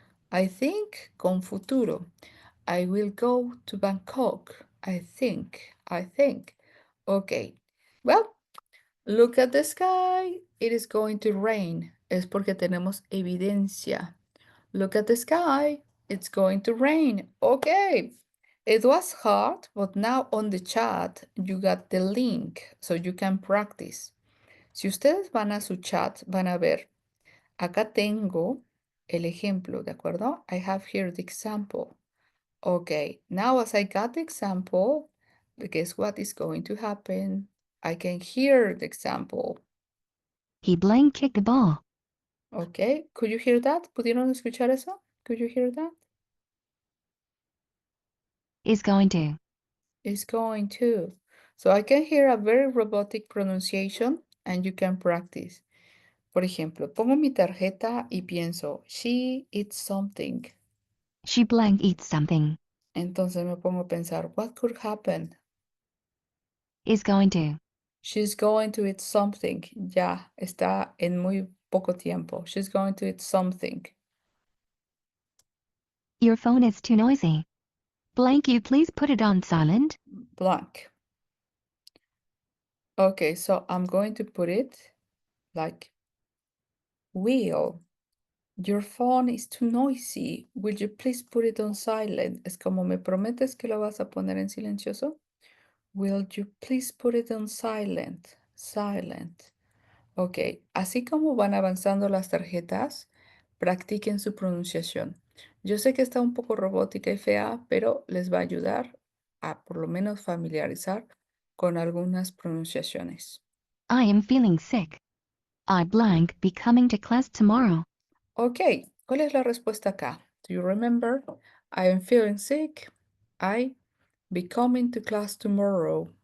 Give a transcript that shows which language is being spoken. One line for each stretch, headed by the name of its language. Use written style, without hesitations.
English: I think
Spanish: con futuro.
English: I will go to Bangkok. I think. Okay. Well, look at the sky. It is going to rain.
Spanish: Es porque tenemos evidencia.
English: Look at the sky. It's going to rain. Okay. It was hard, but now on the chat you got the link so you can practice.
Spanish: Si ustedes van a su chat, van a ver, acá tengo el ejemplo, ¿de acuerdo?
English: I have here the example. Okay, now as I got the example, guess what is going to happen? I can hear the example. He blank kicked the ball. Okay, could you hear that?
Spanish: ¿Pudieron escuchar eso?
English: Could you hear that? Is going to. Is going to. So I can hear a very robotic pronunciation and you can practice.
Spanish: Por ejemplo, pongo mi tarjeta y pienso,
English: she eats something. She blank eats something.
Spanish: Entonces me pongo a pensar,
English: what could happen? Is going to. She's going to eat something.
Spanish: Ya, está en muy poco tiempo.
English: She's going to eat something. Your phone is too noisy. Blank you please put it on silent. Blank. Okay, so I'm going to put it like, Will, your phone is too noisy. Will you please put it on silent?
Spanish: Es como, ¿me prometes que lo vas a poner en silencioso?
English: Will you please put it on silent? Silent.
Spanish: Ok, así como van avanzando las tarjetas, practiquen su pronunciación. Yo sé que está un poco robótica y fea, pero les va a ayudar a por lo menos familiarizar con algunas pronunciaciones.
English: I am feeling sick. I blank be coming to class tomorrow.
Spanish: Ok, ¿cuál es la respuesta acá?
English: Do you remember? I am feeling sick. I be coming to class tomorrow.